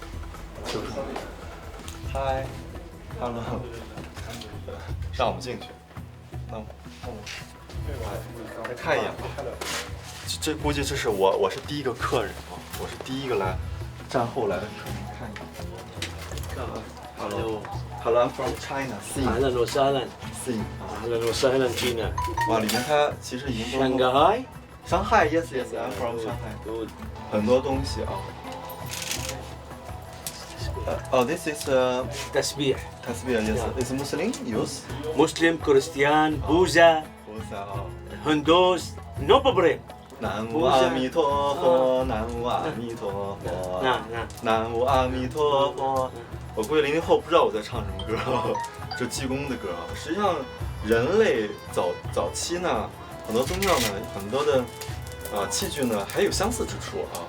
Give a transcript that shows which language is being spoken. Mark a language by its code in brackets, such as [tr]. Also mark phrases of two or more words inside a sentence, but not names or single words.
[zh] 嗨 ，hello， 让我们进去。那我来看一眼吧。这估计这是我是第一个客人啊，我是第一个战后来的客人，看一眼。Hello, [en] I'm from China. [ar] أهلا وسهلا. أهلا وسهلا فينا. [zh] 哇，里面它其实已经都。 [en] Shanghai. Shanghai, yes, I'm from Shanghai. Good. [zh] 很多东西啊。 [en] This is [ar] تسبيح. [en] tasbih, yes. Is Muslim use? [ar] مسلم كريستيان بوذا [zh] 菩萨啊。 [en] هندوس no problem. [zh] 南无阿弥陀佛，南无阿弥陀佛，南无阿弥陀佛。我估计00后不知道我在唱什么歌，这济公的歌。实际上，人类早期呢，很多宗教呢，很多的器具呢，还有相似之处啊。